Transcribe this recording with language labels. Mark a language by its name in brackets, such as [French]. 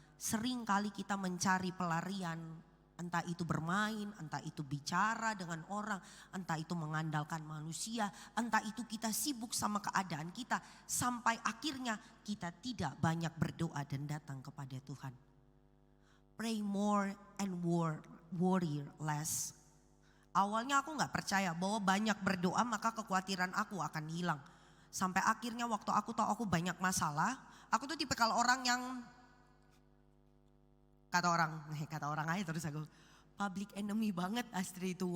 [Indonesian] Sering kali kita mencari pelarian, entah itu bermain, entah itu bicara dengan orang, entah itu mengandalkan manusia, entah itu kita sibuk sama keadaan kita. Sampai akhirnya kita tidak banyak berdoa dan datang kepada Tuhan. [English] Pray more and worry less. [Indonesian] Awalnya aku gak percaya bahwa banyak berdoa maka kekhawatiran aku akan hilang. Sampai akhirnya waktu aku tahu aku banyak masalah, aku tuh tipikal orang yang kata orang aja terus aku [English] public enemy [Indonesian] banget Astrid itu.